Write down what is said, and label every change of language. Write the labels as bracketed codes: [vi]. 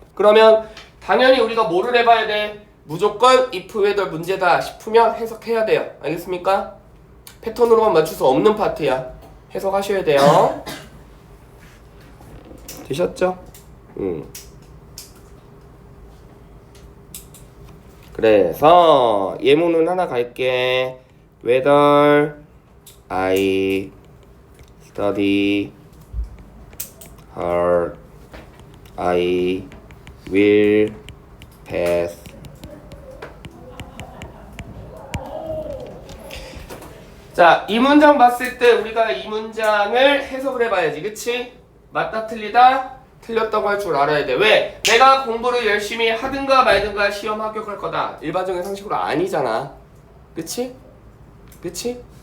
[ko] 그러면 당연히 우리가 뭐를 해봐야 돼? 무조건 if, whether 문제다 싶으면 해석해야 돼요. 알겠습니까? 패턴으로만 맞출 수 없는 파트야. 해석하셔야 돼요. 되셨죠? 그래서 예문은 하나 갈게. [en] Whether I study hard, I will pass. [ko] 자, 이 문장 봤을 때 우리가 이 문장을 해석을 해봐야지. 그치? 맞다 틀리다? 틀렸다고 할 줄 알아야 돼. 왜? 내가 공부를 열심히 하든가 말든가 시험 합격할 거다. 일반적인 상식으로 아니잖아. 그치? 그치?